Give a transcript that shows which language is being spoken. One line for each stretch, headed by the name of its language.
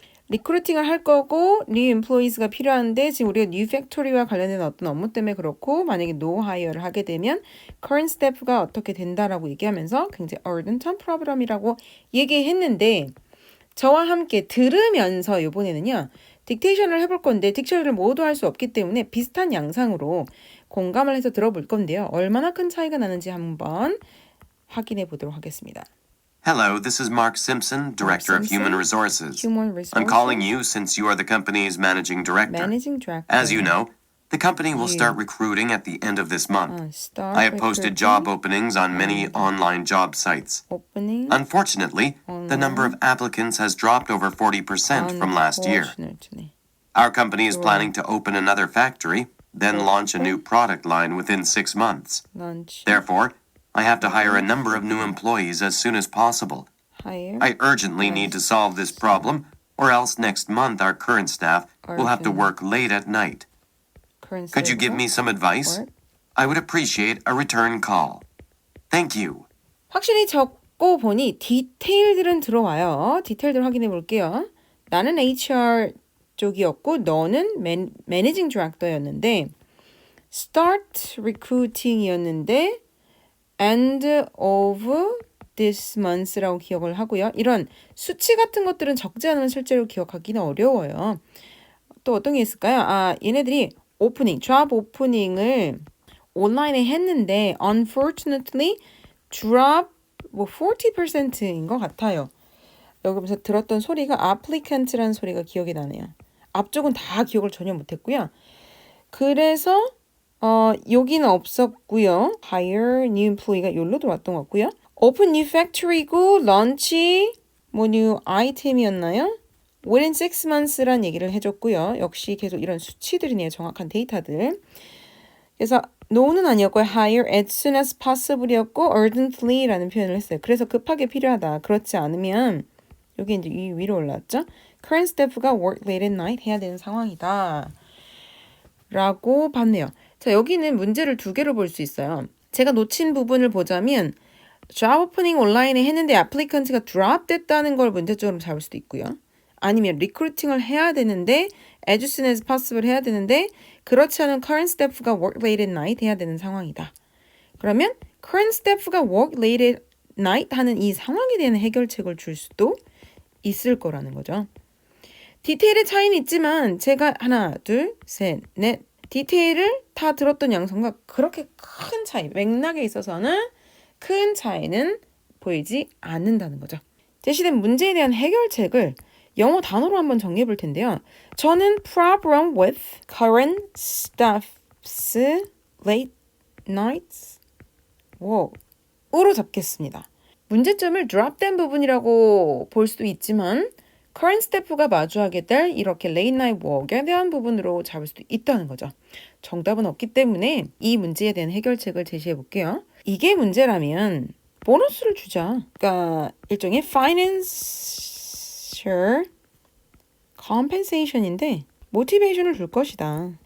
Korean: 리크루팅을 할 거고
English: new employees
Korean: 가 필요한데 지금 우리가
English: new factory
Korean: 와 관련된 어떤 업무 때문에 그렇고 만약에
English: no hire
Korean: 를 하게 되면
English: current staff
Korean: 가 어떻게 된다라고 얘기하면서 굉장히
English: urgent problem
Korean: 이라고 얘기했는데 저와 함께 들으면서 이번에는요 딕테이션을 해볼 건데 딕션을 모두 할 수 없기 때문에 비슷한 양상으로 공감을 해서 들어볼 건데요. 얼마나 큰 차이가 나는지 한번 확인해 보도록 하겠습니다.
English: Hello, this is Mark Simpson, Director of Human Resources. I'm calling you since you are the company's managing director. As you know, the company will start recruiting at the end of this month. I have posted job openings on many online job sites. Unfortunately, the number of applicants has dropped over 40% from last year. Our company is planning to open another factory, then launch a new product line within 6 months. Therefore, I have to hire a number of new employees as soon as possible. I urgently need to solve this problem, or else next month our current staff will have to work late at night. Could you give me some advice? I would appreciate a return call. Thank you.
Korean: 확실히 적고 보니 디테일들은 들어와요. 디테일들 확인해 볼게요. 나는 HR 쪽이었고 너는 매니징 디렉터였는데
English: start recruiting
Korean: 이었는데
English: end of this month
Korean: 라고 기억을 하고요. 이런 수치 같은 것들은 적지 않으면 실제로 기억하기는 어려워요. 또 어떤 게 있을까요? 얘네들이 job 오프닝을 온라인에 했는데
English: unfortunately drop 40%
Korean: 인 것 같아요. 여기서 들었던 소리가 applicant라는 소리가 기억이 나네요. 앞쪽은 다 기억을 전혀 못했고요. 그래서 여기는 없었고요.
English: hire new employee
Korean: 가 여기로 들어왔던 것 같고요.
English: open new factory
Korean: 고
English: launch new item
Korean: 이었나요?
English: within 6 months
Korean: 란 얘기를 해줬고요. 역시 계속 이런 수치들이네요. 정확한 데이터들. 그래서 no는 아니었고요.
English: hire as soon as possible
Korean: 이었고 urgently라는 표현을 했어요. 그래서 급하게 필요하다. 그렇지 않으면 여기 이제 위로 올라왔죠.
English: current staff
Korean: 가
English: work late at night
Korean: 해야 되는 상황이다. 라고 봤네요. 자, 여기는 문제를 2개로 볼 수 있어요. 제가 놓친 부분을 보자면
English: job opening
Korean: 온라인에 했는데 applicant가 drop 됐다는 걸 문제적으로 잡을 수도 있고요. 아니면 recruiting을 해야 되는데
English: as soon as possible
Korean: 해야 되는데 그렇지 않은
English: current staff
Korean: 가
English: work late at night
Korean: 해야 되는 상황이다. 그러면
English: current staff
Korean: 가
English: work late at night
Korean: 하는 이 상황에 대한 해결책을 줄 수도 있을 거라는 거죠. 디테일의 차이는 있지만 제가 하나, 둘, 셋, 넷, 디테일을 다 들었던 양성과 그렇게 큰 차이, 맥락에 있어서는 큰 차이는 보이지 않는다는 거죠. 제시된 문제에 대한 해결책을 영어 단어로 한번 정리해 볼 텐데요. 저는
English: problem with current staff's late nights
Korean: 으로 잡겠습니다. 문제점을 drop된 부분이라고 볼 수도 있지만 current staff가 마주하게 될 이렇게
English: late night work
Korean: 에 대한 부분으로 잡을 수도 있다는 거죠. 정답은 없기 때문에 이 문제에 대한 해결책을 제시해 볼게요. 이게 문제라면 보너스를 주자. 그러니까 일종의
English: financial compensation
Korean: 인데 motivation을 줄 것이다.